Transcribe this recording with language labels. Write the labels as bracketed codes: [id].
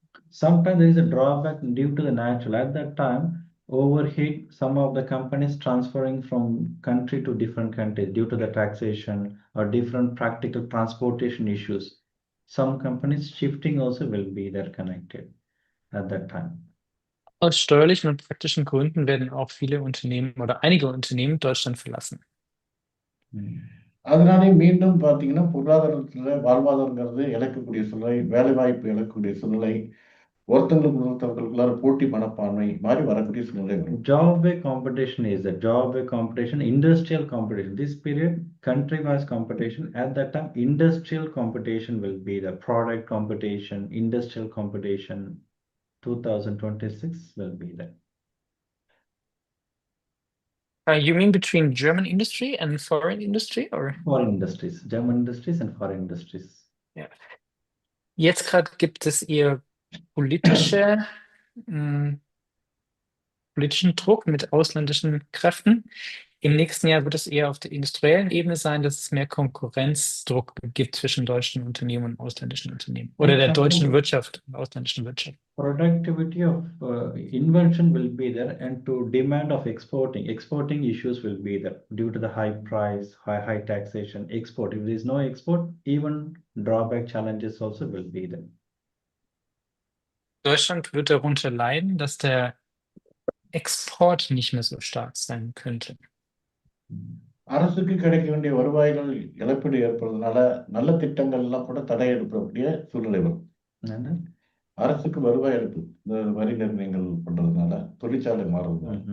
[en] Sometimes there is a drawback due to the natural. At that time, overheat, some of the companies transferring from country to different countries due to the taxation or different practical transportation issues. Some companies shifting also will be there connected at that time. [de] Aus steuerlichen und praktischen Gründen werden auch viele Unternehmen oder einige Unternehmen Deutschland verlassen. [ta] அதனாலே மீண்டும் பார்த்தீங்கன்னா பொருளாதாரத்தில் வாழ்வாதாரங்கிறது இழக்கக்கூடிய சூழ்நிலை, வேலைவாய்ப்பு இழக்கக்கூடிய சூழ்நிலை, ஒருத்தங்களுக்கு ஒருத்தவர்களுக்குள்ளார போட்டி மனப்பான்மை மாதிரி வரக்கூடிய சூழ்நிலை வரும். [en] Job way competition is a job way competition, industrial competition. This period, country-wise competition. At that time, industrial competition will be the product competition, industrial competition. 2026 will be there. You mean between German industry and foreign industry, or? Foreign industries, German industries and foreign industries. [de] Ja. Jetzt gerade gibt es eher politischen Druck mit ausländischen Kräften. Im nächsten Jahr wird es eher auf der industriellen Ebene sein, dass es mehr Konkurrenzdruck gibt zwischen deutschen Unternehmen und ausländischen Unternehmen oder der deutschen Wirtschaft und ausländischen Wirtschaft. [en] Productivity of invention will be there, and to demand of exporting issues will be there due to the high price, high taxation, export. If there is no export, even drawback challenges also will be there. [de] Deutschland wird darunter leiden, dass der Export nicht mehr so stark sein könnte. [ta] அரசுக்கு கிடைக்க வேண்டிய வருவாய்கள் இழப்பீடு ஏற்படுறதுனால நல்ல திட்டங்கள் எல்லாம் கூட தடை ஏற்படக்கூடிய சூழ்நிலை வரும். அரசுக்கு வருவாய் இழப்பு, இந்த வரி நிர்ணயங்கள் பண்றதுனால தொழிற்சாலை மாறுது.